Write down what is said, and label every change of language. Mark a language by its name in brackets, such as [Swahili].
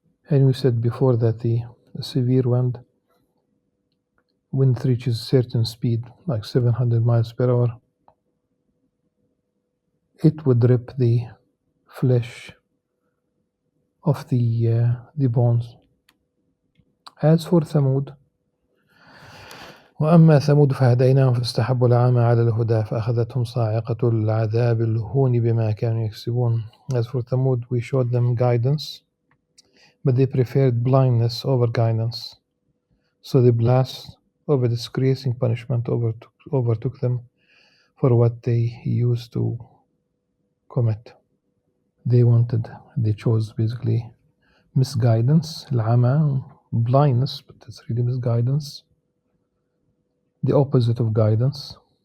[English] And we said before that the severe wind, when it reaches certain speed, like 700 miles per hour, it would rip the flesh of the bones. [Arabic] As for Thamud, وأما ثمود فهديناهم فاستحبوا العمى على الهدى فأخذتهم صاعقة العذاب الهون بما كانوا يكسبون. [English] As for Thamud, we showed them guidance, but they preferred blindness over guidance. So the blast of a disgracing punishment overtook them for what they used to commit. They chose basically misguidance, العمى, blindness, but it's really misguidance, the opposite of guidance.